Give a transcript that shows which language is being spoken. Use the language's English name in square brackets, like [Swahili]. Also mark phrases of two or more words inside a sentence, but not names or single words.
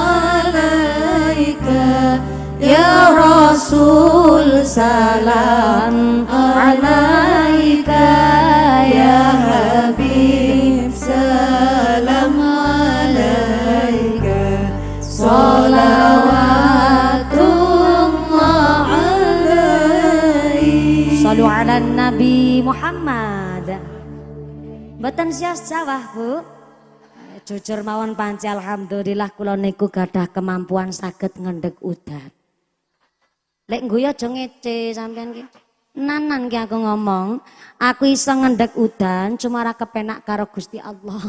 [Arabic] عليك يا رسول سلام عليك يا حبيب سلام عليك صلوات الله عليه صلوا على النبي محمد. [Javanese] Mboten sias jawah Bu. Jujur mawon panci alhamdulillah kula niku gadah kemampuan saged ngendhek udan. Lek ngguyu aja ngece sampean ki. Nanan ki aku ngomong, aku iso ngendhek udan cuma ora kepenak karo Gusti Allah.